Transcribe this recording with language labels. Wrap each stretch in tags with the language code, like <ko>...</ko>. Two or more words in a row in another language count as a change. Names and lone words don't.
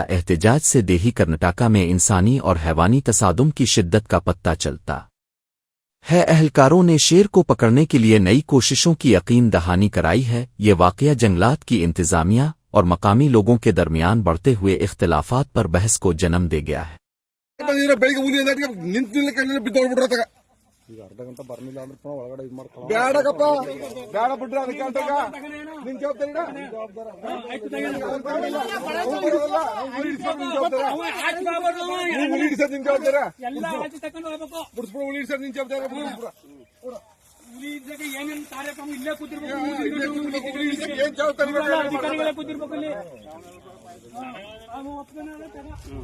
<ur>احتجاج سے دیہی کرناٹک میں انسانی اور حیوانی تصادم کی شدت کا پتہ چلتا ہے۔ اہلکاروں نے شیر کو پکڑنے کے لیے نئی کوششوں کی یقین دہانی کرائی ہے۔ یہ واقعہ جنگلات کی انتظامیہ اور مقامی لوگوں کے درمیان بڑھتے ہوئے اختلافات پر بحث کو جنم دے گیا ہے۔</ur> <kn>ಅರ್ಧ ಗಂಟೆ ಬರ್ನಿಲ್ಲ ಅಂದ್ರೆ ಪುನಃ ಒಳಗಡೆ ಇದು ಮಾಡ್ಕೊಳ್ಳೋ ಬೇಡಕಪ್ಪ ಬೇಡ ಬಿಡ್ರಿ ಅದಕ್ಕೆ ಅಂತಾಗ ನಿನ್ ಜವಾಬ್ದಾರಿ ಏನೇನು ಕಾರ್ಯಕ್ರಮ ಇಲ್ಲೇ ಕೂತಿರ್ಬೇಕು,</kn>